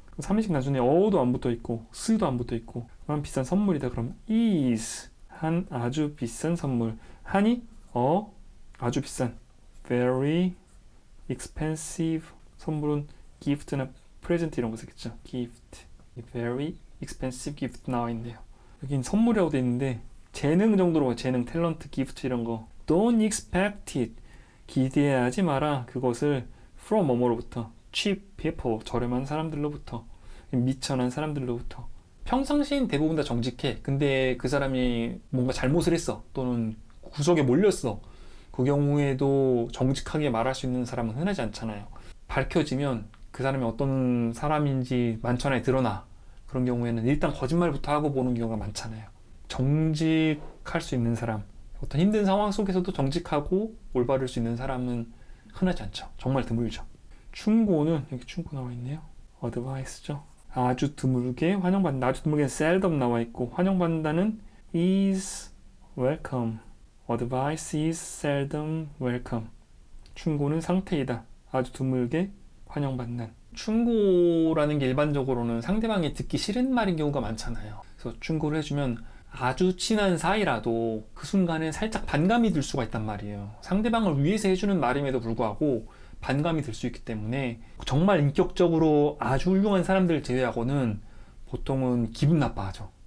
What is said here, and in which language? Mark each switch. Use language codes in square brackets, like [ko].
[ko] 3인칭 단순히 어도 안 붙어있고 스도 안 붙어있고 한 비싼 선물이다. 그럼 is 한 아주 비싼 선물. 한이 아주 비싼 very expensive 선물은 gift나 present 이런 거 쓰겠죠. [en] gift very expensive gift 나와 있네요. [ko] 여긴 선물이라고 돼 있는데 재능 정도로 재능 탤런트 gift 이런 거 don't expect it 기대하지 마라. 그것을 from 뭐뭐로부터 cheap people 저렴한 사람들로부터 미천한 사람들로부터. 평상시엔 대부분 다 정직해. 근데 그 사람이 뭔가 잘못을 했어 또는 구석에 몰렸어. 그 경우에도 정직하게 말할 수 있는 사람은 흔하지 않잖아요. 밝혀지면 그 사람이 어떤 사람인지 만천하에 드러나. 그런 경우에는 일단 거짓말부터 하고 보는 경우가 많잖아요. 정직할 수 있는 사람, 어떤 힘든 상황 속에서도 정직하고 올바를 수 있는 사람은 흔하지 않죠. 정말 드물죠. 충고는 여기 충고 나와 있네요. 어드바이스죠. 아주 드물게 환영받는다. 아주 드물게 seldom 나와 있고 환영받는다는 is welcome. [en] Advice is seldom welcome. [ko] 충고는 상태이다. 아주 드물게 환영받는. 충고라는 게 일반적으로는 상대방이 듣기 싫은 말인 경우가 많잖아요. 그래서 충고를 해주면 아주 친한 사이라도 그 순간에 살짝 반감이 들 수가 있단 말이에요. 상대방을 위해서 해주는 말임에도 불구하고 반감이 들 수 있기 때문에 정말 인격적으로 아주 훌륭한 사람들을 제외하고는 보통은 기분 나빠하죠.